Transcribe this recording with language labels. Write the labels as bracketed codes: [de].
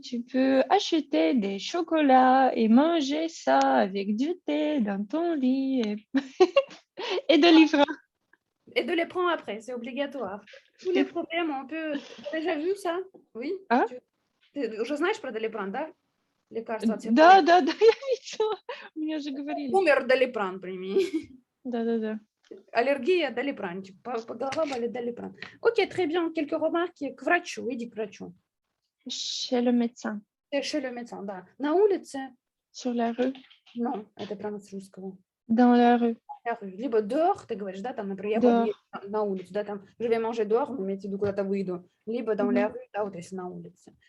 [fr] Tu peux acheter des chocolats et manger ça avec du thé dans ton lit et Doliprane. Et de les prendre après, c'est obligatoire. Tous les problèmes, on peut... T'as déjà vu ça? Oui? А? [ru] Ты уже знаешь про Долипран, да? Лекарство от всех Да, болезней. я видела. Мне же говорили. Умер Долипран, прими. Да. Аллергия, Долипранчик. По голова болит Долипран. [fr] Окей, très bien. Quelques remarques [ru] к врачу. Иди к врачу. [fr] Chez le médecin. Chez le médecin, [ru] да. На улице? [fr] Sur la rue. Non, [ru] это прямо с русского. [fr] Dans la rue. La rue. [ru] Либо dehors, ты говоришь, да, там, например, я [fr] Dehors. [ru] пойду на улицу, да, там, [fr] je vais manger dehors, [ru] но имеется в виду, куда-то выйду. Либо [fr] dans la rue, [ru] да, вот если на улице.